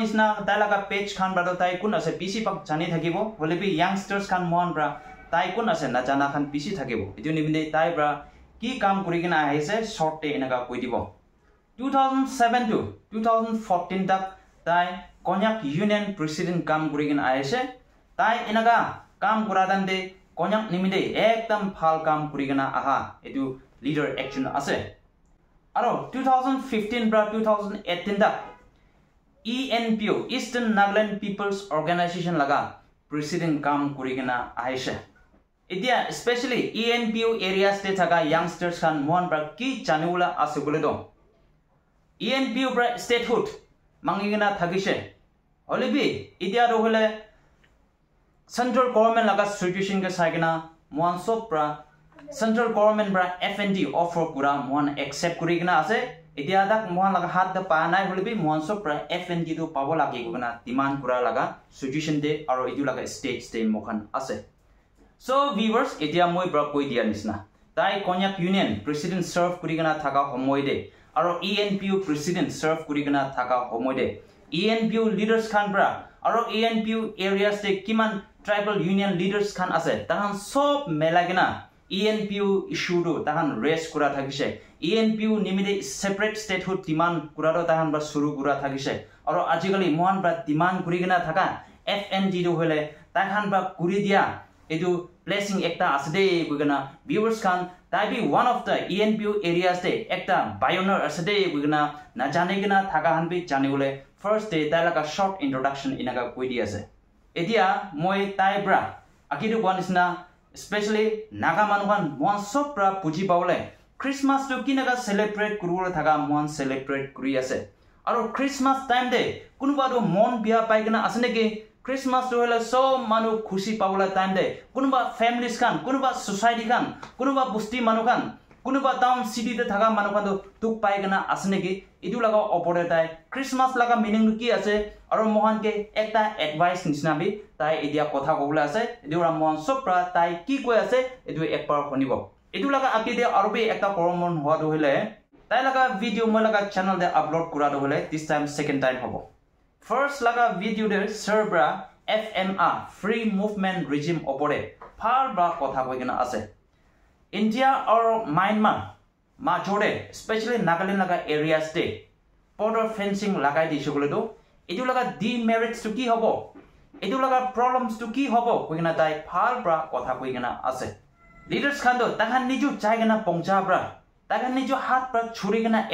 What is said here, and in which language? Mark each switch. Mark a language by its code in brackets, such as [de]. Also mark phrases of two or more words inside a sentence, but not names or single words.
[nag] isna tailaga page khan bra tai kun ase pc pak jani thakibo holebi youngsters khan mohan bra tai kun ase na jana khan pc thakibo etu nimide tai bra ki kam kurigena aise short te enaga koi dibo 2007 to 2014 tak tai Konyak union president kam kurigena aise tai enaga kam kuradan de Konyak nimide ekdam phal kam kurigena aha etu leader action ase aro 2015 bra 2018 da ENPO Eastern Nagaland People's Organization laga president kam kurigena aisha idia especially ENPO areas te thaga youngsters khan mohan bra ki janula ase bole do ENPO bra statehood mangigena thagise olibi idia ro hole [en] central government [nag] laga situation ke saigena mohan sob bra [en] Central government [nag] bra FND offer kura mohan accept kurigena ase itia dak mohan laga hat da pa nai holebi mohan so bra FND do pawo lagi guna demand kura laga situation de aro idu laga stage de mohan ase [en] so viewers [nag] itia moi bra koi dia nisna tai Konyak union president serve kurigena thaga homoi de aro ENPO president serve kurigena thaga homoi de ENPO leaders khan bra aro ENPO areas de kiman [en] tribal union leaders [nag] khan ase tahan sob melagena ENPO issue do tahan raise kura thakise ENPO nimide [en] separate statehood demand [nag] kura do tahan ba suru kura thakise aro ajikali mohan ba demand kurigena thaka FND do hole tahan ba kuri dia edu blessing ekta asde bugana viewers kan tai bi [en] one of the ENPO areas [nag] de ekta pioneer asde bugana na jane gena thaka han bi jane bole [en] first day [nag] tai laga [en] short introduction [nag] inaga koi dia ase edia moi tai bra akiru gonisna especially Naga manuhan mohan sob pra puji paule Christmas to kinaga celebrate kurula thaga mohan celebrate kuri ase aro Christmas time de kunuba do mon bia paigena asne ke Christmas to hela so manu khushi paula time de kunuba families kan kunuba society kan kunuba busti manu kan kunuba town city de thaga manu kan do tuk paigena asne ke idu laga opore tai Christmas laga meaning ki ase aro mohan ke ekta advice nisna bi tai idia kotha kobula ase idura mohan sopra tai ki koi ase idu ekbar honibo idu laga akide arobe ekta koromon hoa do hele tai laga video mo laga channel de upload kura do hele [en] this time second time [nag] hobo first laga video de serbra FMR free movement regime opore phar ba kotha koi gena ase India or Myanmar majore especially Nagaland laga areas de [en] border fencing [nag] lagai disogole do edu laga demerits to ki hobo edu laga problems to ki hobo koigena dai phal bra kotha koigena ase leaders khan do tahan niju chaigena pongcha bra tahan niju hat bra